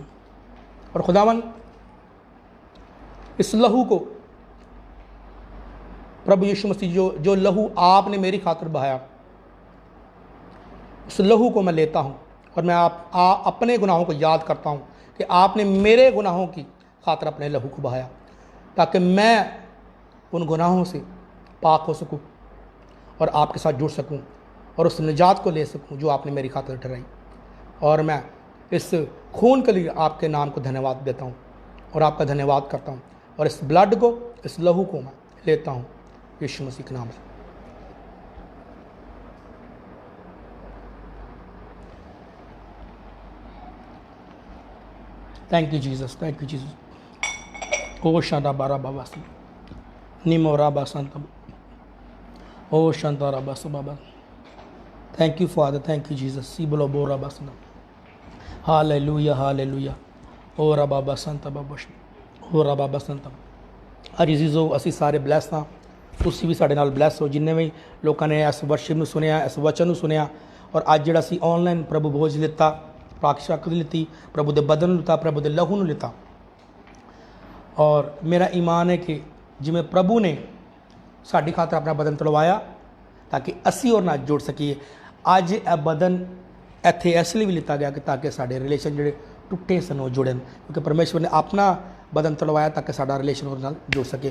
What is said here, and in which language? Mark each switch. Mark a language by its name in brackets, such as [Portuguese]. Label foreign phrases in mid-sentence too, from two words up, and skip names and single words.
[Hindi] और खुदावन, इस लहू को, प्रभु यीशु मसीह जो लहू आपने मेरी खातिर बहाया, उस लहू को मैं लेता हूँ और मैं अपने गुनाहों को याद करता हूँ कि आपने मेरे गुनाहों की खातिर अपने लहू को बहाया, ताकि मैं उन गुनाहों से पाक हो सकूं और आपके साथ जुड़ सकूं और उस निजात को ले सकूं जो आपने मेरी खातिर ठहराई। और मैं इस खून के लिए आपके नाम को धन्यवाद देता हूं और आपका धन्यवाद करता हूं और इस ब्लड को, इस लहू को मैं लेता हूं यीशु मसीह के नाम से। [English] Thank you Jesus, thank you Jesus. ओ शांता बारा बाबा सी निमो राबा संत ओ शांता राबा बाबा। Thank you Father, thank you Jesus. सी बोलो बो राबा संत। हालेलुया हालेलुया। ओ रबा बसंत बाबा ओ रबा बसंत। [Punjabi] ਅਰੇ ਜੀਜੋ ਅਸੀ ਸਾਰੇ ਬਲੈਸ ਹਾਂ, ਤੁਸੀ ਭੀ ਸਾਡੇ ਨਾਲ ਬਲੈਸ ਹੋ ਜਿੰਨੇ ਭੀ ਲੋਗੋਂ ਨੇ ਇਸ ਵਰਸ਼ਿਪ ਨੂੰ ਸੁਣਿਆ, ਇਸ ਵਚਨ ਨੂੰ ਸੁਣਿਆ ਔਰ ਅੱਜ ਜਿਹੜਾ ਸੀ ਔਨਲਾਈਨ ਪ੍ਰਭੂ ਭੋਜ ਲਿੱਤਾ, ਪਾਕ ਲਿੱਤੀ, ਪ੍ਰਭੂ ਦੇ ਬਦਨ ਲਿੱਤਾ, ਪ੍ਰਭੂ ਦੇ ਲਹੂ ਨੂੰ ਲਿੱਤਾ। [Hindi] और मेरा ईमान है कि [Punjabi] ਜਿਵੇਂ ਪ੍ਰਭੂ ਨੇ ਸਾਡੀ ਖ਼ਾਤਰ ਅਪਣਾ ਬਦਨ ਤੜਵਾਇਆ ਤਾਂਕਿ ਅਸੀ ਔਰ ਨਾਲ ਜੁੜ ਸਕੀਏ। ਅੱਜ ਯਹ ਬਦਨ ਇੱਥੇ ਇਸਲਈ ਭੀ ਲਿੱਤਾ ਗਿਆ ਕਿ ਤਾਂਕਿ ਸਾਡੇ ਰਿਲੇਸ਼ਨ ਜਿਹੜੇ ਟੁੱਟੇ ਸਨ ਵੋ ਜੁੜਨ, ਕਿਉਂਕਿ ਪਰਮੇਸ਼ਵਰ ਨੇ ਅਪਣਾ ਬਦਨ ਤੜਵਾਇਆ ਤਾਂਕਿ ਸਾਡਾ ਰਿਲੇਸ਼ਨ ਉਹਦੇ ਨਾਲ ਜੁੜ ਸਕੇ।